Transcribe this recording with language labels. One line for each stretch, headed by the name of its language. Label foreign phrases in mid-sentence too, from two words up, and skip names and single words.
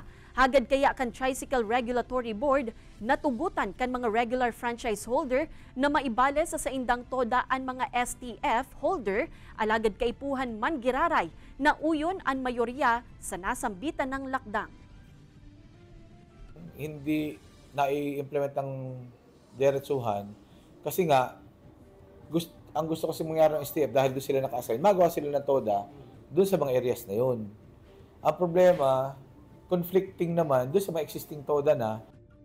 Bikol: Hagad kaya kan Tricycle Regulatory Board natugutan kan mga
English: regular franchise holder
Bikol: na maibale sa saindang toda ang mga STF holder alagad kaipuhan man giraray na uyon ang mayorya sa nasambitan ng lakdang.
Filipino: Hindi na-implement ng diretsuhan kasi nga ang gusto kasi mangyari ng STF dahil doon sila naka-assign, magawa sila ng TODA doon sa mga areas na yun. Ang problema, conflicting naman doon sa mga existing TODA na